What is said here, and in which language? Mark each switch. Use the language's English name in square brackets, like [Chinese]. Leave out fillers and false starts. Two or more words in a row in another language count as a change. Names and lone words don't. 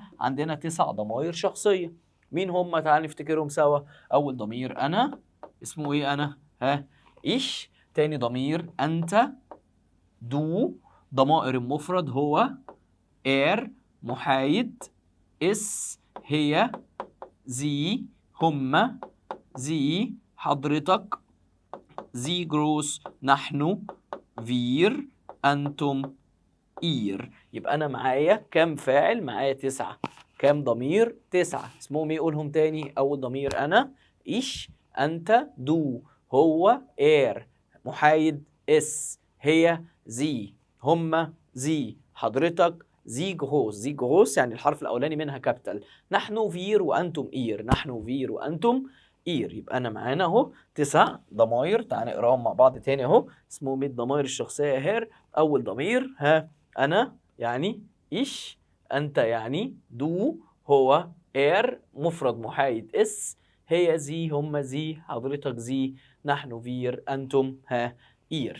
[Arabic] عندنا 9 ضماير شخصية. مين هم؟ تعال نفتكرهم سوا. أول ضمير أنا، اسمه إيه أنا؟ ها؟ ich. تاني ضمير أنت، du. ضمائر المفرد هو er محايد، es هي، sie هم، sie حضرتك، [German] sie groß [Arabic] نحن، wir أنتم، ihr. يبقى أنا معايا كام فاعل؟ معايا 9. كام ضمير؟ 9. اسمهم إيه؟ قولهم تاني. أول ضمير أنا، ich، أنت، du، هو er، محايد es، هي sie، هم sie، حضرتك [German] sie groß. sie groß [Arabic] يعني الحرف الأولاني منها كابيتال. نحن wir وأنتم ihr. نحن wir وأنتم إير. يبقى أنا معانا أهو 9 ضماير. تعال نقراهم مع بعض تاني أهو. اسمهم إيه الضماير الشخصية هير. أول ضمير أنا يعني ich، أنت يعني du، هو er مفرد محايد es، هي sie هم sie، حضرتك sie، نحن wir أنتم ihr.